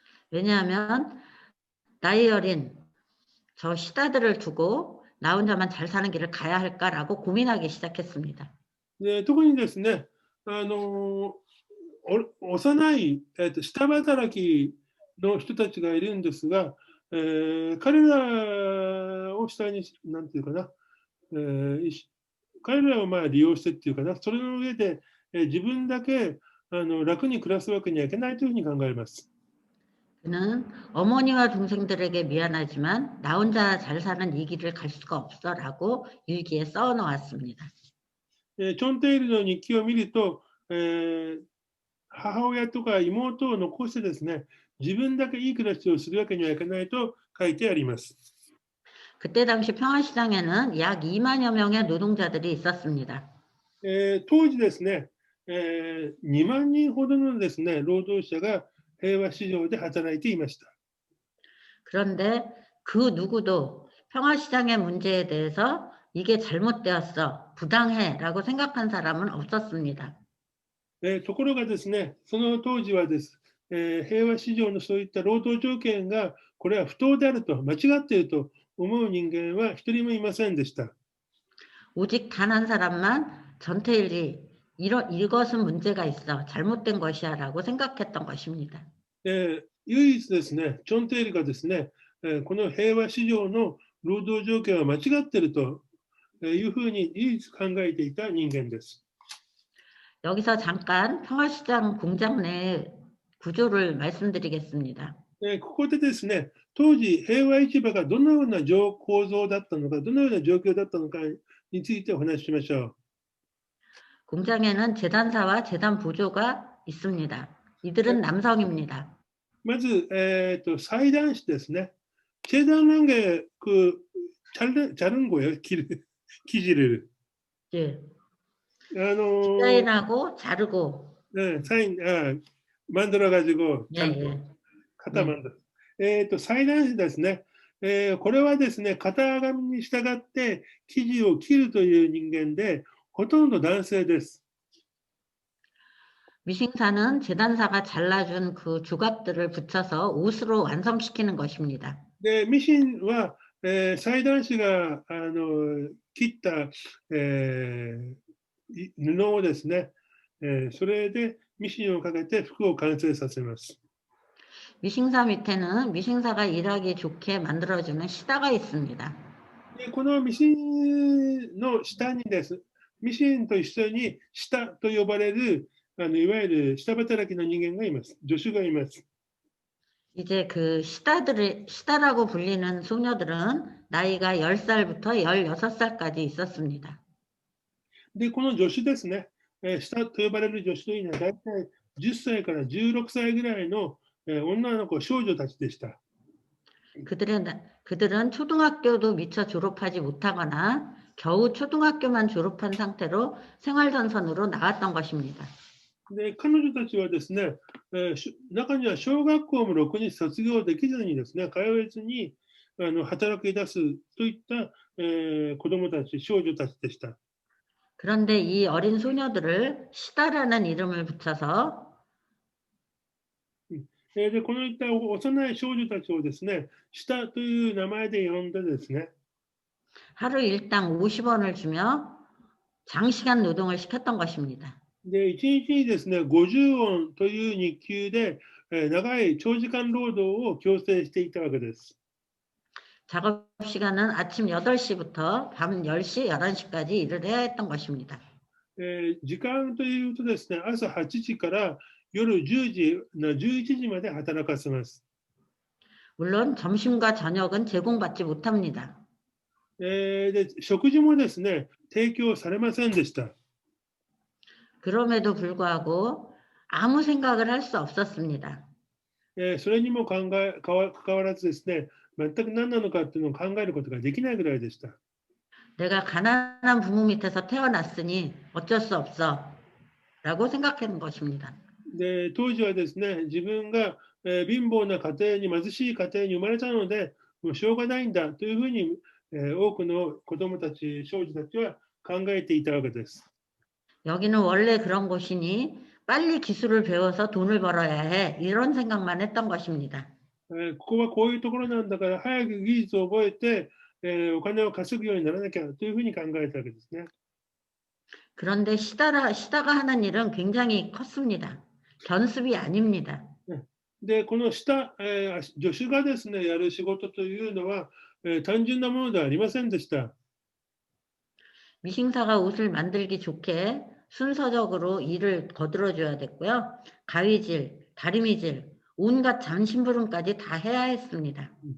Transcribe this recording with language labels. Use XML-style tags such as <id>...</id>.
<ko>왜냐하면 나이 어린 저 시다들을 두고 나 혼자만 잘 사는 길을 가야 할까라고 고민하기 시작했습니다.</ko> <ja>で特にですね、幼い、下働きの人たちがいるんですが、彼らを下に、なんていうかな、彼らをまあ利用してっていうかな、それの上で、自分だけ楽に暮らすわけにはいけないというふうに考えます。</ja> <ko>그는 어머니와 동생들에게 미안하지만 나 혼자 잘 사는 이 길을 갈 수가 없어라고 일기에 써 놓았습니다.</ko> <ja>チョンテールの日記を見ると、母親とか妹を残してですね、自分だけいい暮らしをするわけにはいかないと書いてあります。</ja> <ko>그때 당시 평화시장에는 약 2만여 명의 노동자들이 있었습니다.</ko> <ja>当時ですね、2万人ほどのですね、労働者が平和市場で働いていました。</ja> <ko>그런데 그 누구도 평화시장의 문제에 대해서 이게 잘못되었어, 부당해라고 생각한 사람은 없었습니다.</ko> <ja>ところがですね、その当時はです、平和市場のそういった労働条件がこれは不当であると、間違っていると思う人間は一人もいませんでした。</ja> <ko>오직 단 한 사람만 전태일이 이것은 문제가 있어, 잘못된 것이야 라고 생각했던 것입니다.</ko> <ja>唯一ですね、チョンテールがですね、この平和市場の労働条件は間違っているというふうに唯一考えていた人間です。</ja> <ko>여기서 잠깐 평화시장 공장 내 구조를 말씀드리겠습니다.</ko> <ja>ここでですね、当時平和市場がどのような構造だったのか、どのような状況だったのかについてお話ししましょう。</ja> <ko>공장에는 재단사와 재단 보조가 있습니다. 이들은 남성입니다.</ko> <ja>まず、裁断師ですね。</ja> <ko>재단한 게 자른 거예요. 기지를. 예. 디자인하고 자르고. 사인, 만들어가지고, 예,</ko> <ja>ちゃんと</ja> <ko>예.</ko> <ja>型</ja> <ko>만들。</ko> <ja>裁断紙ですね。これはですね、型紙に従って生地を切るという人間で、ほとんど男性です。</ja> <ko>미싱사는 재단사가 잘라준 그 조각들을 붙여서 옷으로 완성시키는 것입니다.</ko> <ja>で、ミシンは、裁断紙が切った、布をですね、それでミシンをかけて服を完成させます。</ja> <ko>미싱사 밑에는 미싱사가 일하기 좋게 만들어주는 시다가 있습니다.</ko> <ja>で、このミシンの下にです。ミシンと一緒に下と呼ばれるいわゆる下働きの人間がいます。助手がいます。</ja> <ko>이제 그 시다라고 불리는 소녀들은 나이가 10살부터 16살까지 있었습니다.</ko> <ja>で、この助手ですね、下と呼ばれる助手というのは大体10歳から16歳ぐらいの女の子、少女たちでした。</ja> <ko>그들은 초등학교도 미처 졸업하지 못하거나 겨우 초등학교만 졸업한 상태로 생활전선으로 나갔던 것입니다.</ko> <ja>で、彼女たちはですね、中には小学校もろくに卒業できずにですね、通えずに働き出すといった、子供たち、少女たちでした。</ja> <ko>그런데 이 어린 소녀들을 시다라는 이름을 붙여서</ko> <ja>で、このいった幼い少女たちをですね、下という名前で呼んでですね、</ja> <ko>하루 일당 50원을 주며 장시간 노동을 시켰던 것입니다.</ko> <ja>で、1日にですね、50ウォンという日給で、長い長時間労働を強制していたわけです。</ja> <ko>작업 시간은 아침 8시부터 밤 10시, 11시까지 일을 해야 했던 것입니다.</ko> <ja>時間というとですね、朝8時から夜10時、11時まで働かせます。</ja> <ko>물론 점심과 저녁은 제공받지 못합니다.</ko> <ja>で、食事もですね、提供されませんでした。</ja> <ko>그럼에도 불구하고 아무 생각을 할 수 없었습니다.</ko> <ja>それにも関わらずですね、全く何なのかっていうのを考えることができないぐらいでした。</ja> <ko>내가 가난한 부모 밑에서 태어났으니 어쩔 수 없어 라고 생각하는 것입니다.</ko> <ja>で、当時はですね、自分が貧乏な家庭に、貧しい家庭に生まれたので、もうしょうがないんだというふうに多くの子どもたち、少女たちは考えていたわけです。</ja> <ko>여기는 원래 그런 곳이니 빨리 기술을 배워서 돈을 벌어야 해 이런 생각만 했던 것입니다.</ko> <ja>ここはこういうところなんだから早く技術を覚えて、お金を稼ぐようにならなきゃというふうに考えたわけですね。</ja> <ko>그런데 시다가 하는 일은 굉장히 컸습니다. 견습이 아닙니다.</ko> <ja>で、この下、助手がですね、やる仕事というのは、単純なものではありませんでした。</ja> <ko>미싱사가 옷을 만들기 좋게 순서적으로 일을 거들어줘야 됐고요. 가위질, 다리미질, 온갖 장신부름까지 다 해야 했습니다.</ko>